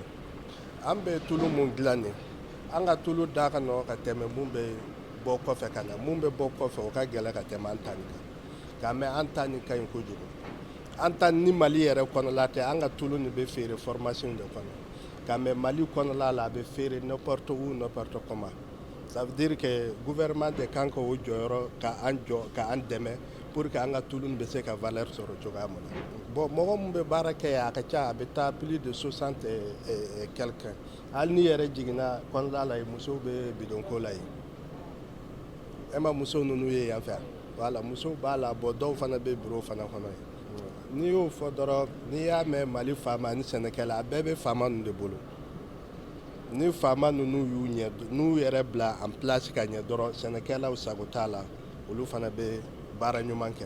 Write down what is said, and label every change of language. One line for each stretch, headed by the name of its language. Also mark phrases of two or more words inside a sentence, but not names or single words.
Bambara: An bɛ tulu mun dilan nin an ka tulu da ka nɔgɔn ka tɛmɛ mun bɛ bɔ kɔfɛ ka na mun bɛ bɔ kɔfɛ o ka gɛlɛn ka tɛmɛ an ta nin kan nka mɛ an ta nin ka ɲi kojugu. An ta ni Mali yɛrɛ kɔnɔla tɛ an ka tulu nin bɛ feere formation de kɔnɔ nka mɛ Mali kɔnɔla la a bɛ feere
French: n'importe où n'importe comment. Ça veut dire que
Bambara: gouvernement de kan ka o jɔyɔrɔ k'an jɔ k'an dɛmɛ pour que an ka tulu nin bɛ se ka valeur sɔrɔ cogoya min na. Bon mɔgɔ mun bɛ baara kɛ yan a ka ca a bɛ taa
French: plus de 60 et quelques.
Bambara: Hali ni yɛrɛ jiginna kɔnɔla la musow bɛ bidonko la yen. E ma muso ninnu ye yan fɛ voilà musow b'a la bon dɔw fana bɛ bureau fana kɔnɔ yen. N'i y'o fɔ dɔrɔn n'i y'a mɛn Mali faama ni sɛnɛkɛla a bɛɛ bɛ faama ninnu de bolo. Ni faama ninnu n'u yɛrɛ bila
French: en place
Bambara: ka ɲɛ dɔrɔn sɛnɛkɛlaw sago t'a la olu fana bɛ baara ɲuman kɛ.